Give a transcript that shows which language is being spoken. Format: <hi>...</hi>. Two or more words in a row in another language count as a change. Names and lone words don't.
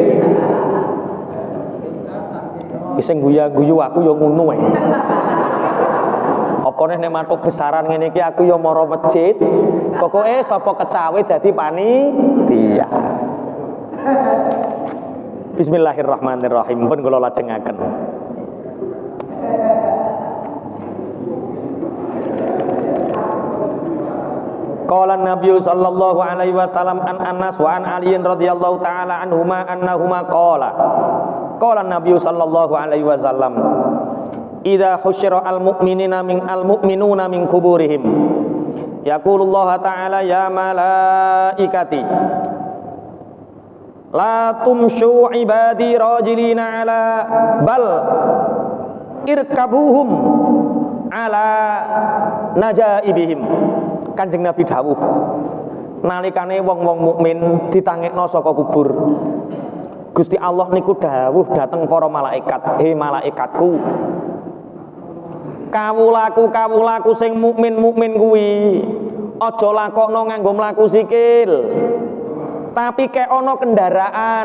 <jv>Sing guyu-guyu aku yo ngono ae. Apa nek matuk besaran ngene iki aku yo mara masjid. Pokoke sapa kecawe dadi panitia.</jv> <ar>بسم الله الرحمن الرحيم.</ar> <jv>Pun kula lajengaken.</jv> <ar>قال النبي صلى الله عليه وسلم عن أنس وعن علي رضي الله تعالى عنهما أنهما قالا. قال النبي صلى الله عليه وسلم إذا حشر المؤمنين من قبورهم يقول الله تعالى يا ملائكتي لا تمشوا عبادي راجلين على بل اركبوهم على نجائبهم.</ar> <jv>Kanjeng Nabi dawuh nalikane wong-wong mukmin ditangekno saka kubur, Gusti Allah niku dawuh dhateng para malaikat, he malaikatku, kawulaku sing mukmin kuwi aja lakokno nganggo mlaku sikil, tapi kek ana kendaraan.</jv>